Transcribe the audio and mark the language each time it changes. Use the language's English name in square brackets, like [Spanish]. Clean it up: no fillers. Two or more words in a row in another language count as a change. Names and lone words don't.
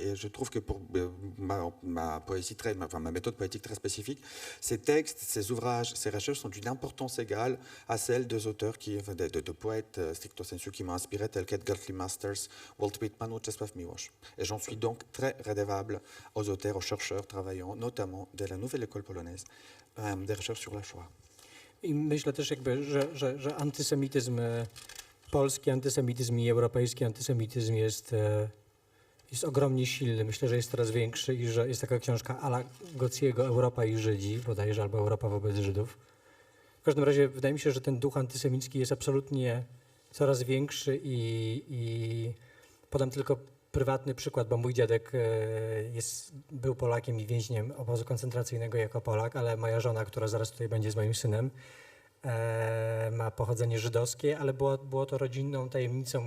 [French] Et je trouve que pour ma méthode poétique très spécifique, ces textes, ces ouvrages, ces recherches sont d'une importance égale à celle des auteurs de poètes [Latin] stricto sensu [French] qui m'ont inspiré, tels qu'Edgar Lee Masters, Walt Whitman ou Czesław Miłosz. Et j'en suis donc très redevable aux auteurs, aux chercheurs travaillant notamment de la nouvelle école polonaise des recherches sur la Shoah. [Polish] I myślę też jakby, że antysemityzm polski, antysemityzm i europejski antysemityzm jest ogromnie silny. Myślę, że jest coraz większy i że jest taka książka Ala Gociego Europa i Żydzi, bodajże, albo Europa wobec Żydów. W każdym razie wydaje mi się, że ten duch antysemicki jest absolutnie coraz większy i podam tylko prywatny przykład, bo mój dziadek był Polakiem i więźniem obozu koncentracyjnego jako Polak, ale moja żona, która zaraz tutaj będzie z moim synem, ma pochodzenie żydowskie, ale było to rodzinną tajemnicą.